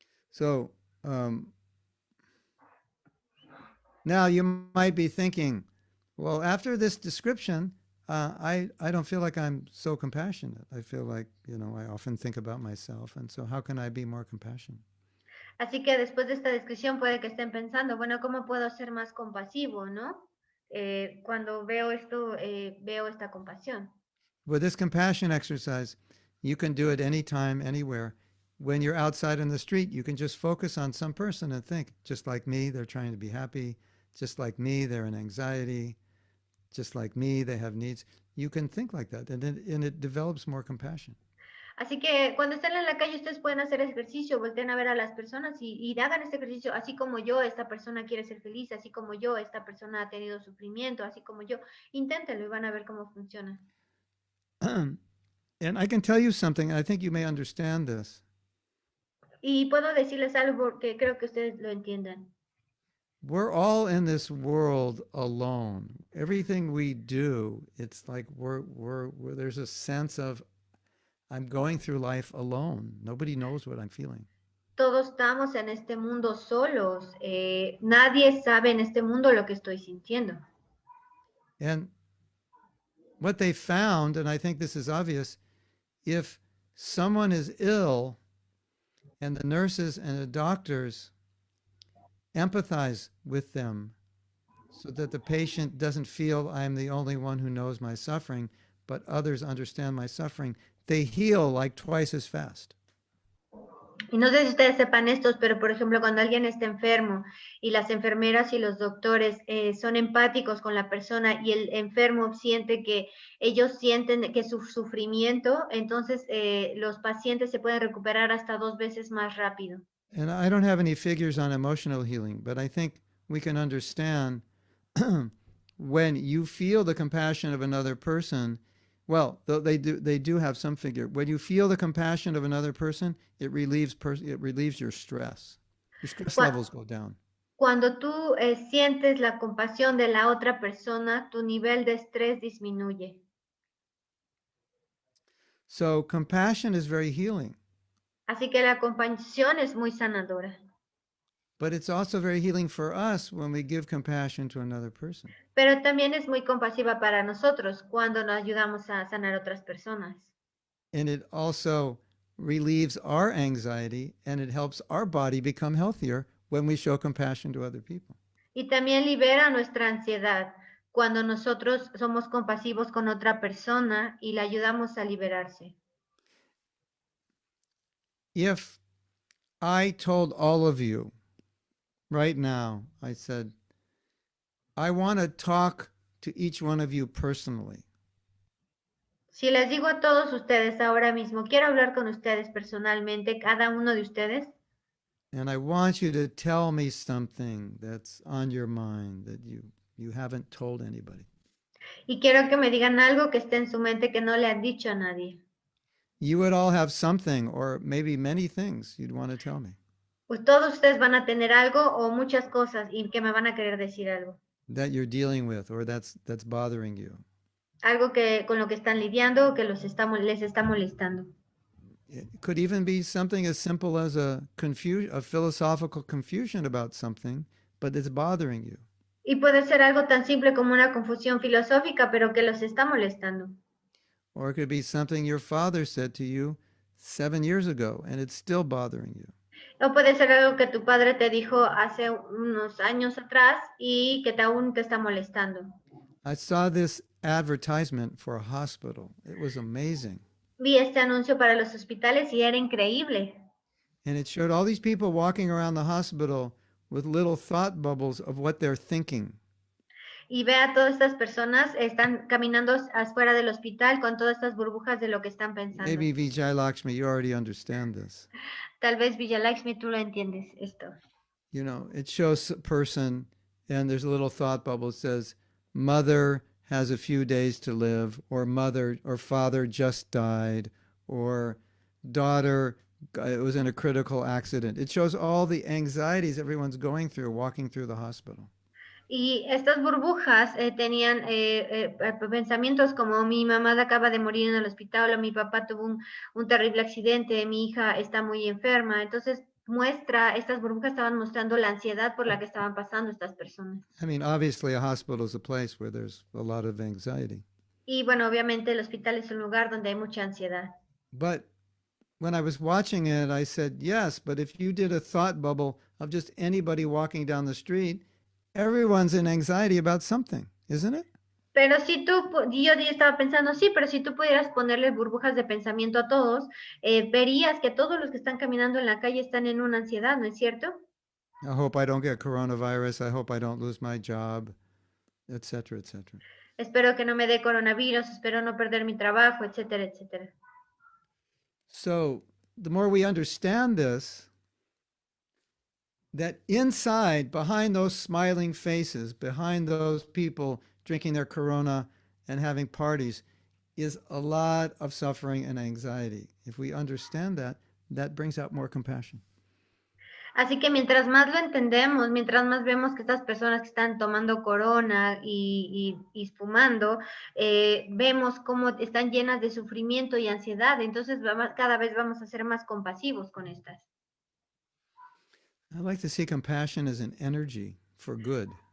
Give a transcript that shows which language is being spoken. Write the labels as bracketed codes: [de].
[en] So, now you might be thinking, well, after this description, I don't feel like I'm so compassionate. I feel like, I often think about myself. And so how can I be more compassionate? [es] Así que después de esta descripción puede que estén pensando, bueno, ¿cómo puedo ser más compasivo, no? Cuando veo esto, veo esta compasión. [en] With this compassion exercise, you can do it anytime, anywhere. When you're outside in the street, you can just focus on some person and think, just like me, they're trying to be happy. Just like me, they're in anxiety. Just like me, they have needs. You can think like that, and it develops more compassion. [es] Así que cuando estén en la calle, ustedes pueden hacer ejercicio, volteen a ver a las personas y hagan este ejercicio, así como yo, esta persona quiere ser feliz, así como yo, esta persona ha tenido sufrimiento, así como yo. Inténtenlo y van a ver cómo funciona. [en] And I can tell you something, I think you may understand this. [es] Y puedo decirles algo porque creo que ustedes lo entiendan. [en] We're all in this world alone. Everything we do, it's like there's a sense of, I'm going through life alone. Nobody knows what I'm feeling. [es] Todos estamos en este mundo solos. Nadie sabe en este mundo lo que estoy sintiendo. [en] And what they found, and I think this is obvious, if someone is ill and the nurses and the doctors empathize with them so that the patient doesn't feel I'm the only one who knows my suffering, but others understand my suffering, they heal like twice as fast. [es] Y no sé si ustedes sepan estos, pero por ejemplo, cuando alguien está enfermo y las enfermeras y los doctores son empáticos con la persona y el enfermo siente que ellos sienten que su sufrimiento, entonces los pacientes se pueden recuperar hasta 2 veces más rápido. [en] And I don't have any figures on emotional healing, but I think we can understand when you feel the compassion of another person. Well, they do have some figure. When you feel the compassion of another person, it relieves your stress. Your stress levels go down. [es] Cuando tú sientes la compasión de la otra persona, tu nivel de estrés disminuye. [en] So compassion is very healing. [es] Así que la compasión es muy sanadora. [en] But it's also very healing for us when we give compassion to another person. [es] Pero también es muy compasiva para nosotros cuando nos ayudamos a sanar a otras personas. [en] And it also relieves our anxiety and it helps our body become healthier when we show compassion to other people. [es] Y también libera nuestra ansiedad cuando nosotros somos compasivos con otra persona y le ayudamos a liberarse. [en] If I told all of you right now, I said, I want to talk to each one of you personally. [es] Si les digo a todos ustedes ahora mismo, quiero hablar con ustedes personalmente, cada uno de ustedes, [en] And I want you to tell me something that's on your mind that you haven't told anybody. [es] Y quiero que me digan algo que esté en su mente que no le han dicho a nadie. [en] You would all have something, or maybe many things you'd want to tell me [es] Pues todos ustedes van a tener algo o muchas cosas y que me van a querer decir algo. [en] that you're dealing with, or that's bothering you. [es] Algo que con lo que están lidiando o que les está molestando. [en] It could even be something as simple as a philosophical confusion about something, but it's bothering you. [es] Y puede ser algo tan simple como una confusión filosófica, pero que los está molestando. [en] Or it could be something your father said to you 7 years ago and it's still bothering you. [es] O puede ser algo que tu padre te dijo hace unos años atrás y que aún te está molestando. [en] I saw this advertisement for a hospital. It was amazing. [es] Vi este anuncio para los hospitales y era increíble. [en] And it showed all these people walking around the hospital with little thought bubbles of what they're thinking. [es] Y ve a todas estas personas, están caminando afuera del hospital con todas estas burbujas de lo que están pensando. [en] Maybe Vijay Lakshmi, you already understand this. [es] Tal vez Villalakshmi, tú lo entiendes esto. [en] You know, it shows a person and there's a little thought bubble that says, mother has a few days to live, or mother or father just died, or daughter was in a critical accident. It shows all the anxieties everyone's going through walking through the hospital. [es] Y estas burbujas tenían pensamientos como mi mamá acaba de morir en el hospital o mi papá tuvo un terrible accidente, mi hija está muy enferma. Entonces estas burbujas estaban mostrando la ansiedad por la que estaban pasando estas personas. [en] I mean, obviously a hospital is a place where there's a lot of anxiety. [es] Y bueno, obviamente el hospital es un lugar donde hay mucha ansiedad. [en] But when I was watching it, I said, yes, but if you did a thought bubble of just anybody walking down the street, everyone's in anxiety about something, isn't it? [es] Pero si tú, yo estaba pensando, sí, pero si tú pudieras ponerle burbujas de pensamiento a todos, verías que todos los que están caminando en la calle están en una ansiedad, ¿no es cierto? [en] I hope I don't get coronavirus. I hope I don't lose my job, etc., etc. [es] Espero que no me dé coronavirus, espero no perder mi trabajo, etcétera, etcétera. [en] So the more we understand this, that inside, behind those smiling faces, behind those people drinking their Corona and having parties, is a lot of suffering and anxiety. If we understand that, that brings out more compassion. [es] Así que mientras más lo entendemos, mientras más vemos que estas personas que están tomando corona y fumando, vemos cómo están llenas de sufrimiento y ansiedad, entonces cada vez vamos a ser más compasivos con estas. [en] I like to see compassion as an energy for good,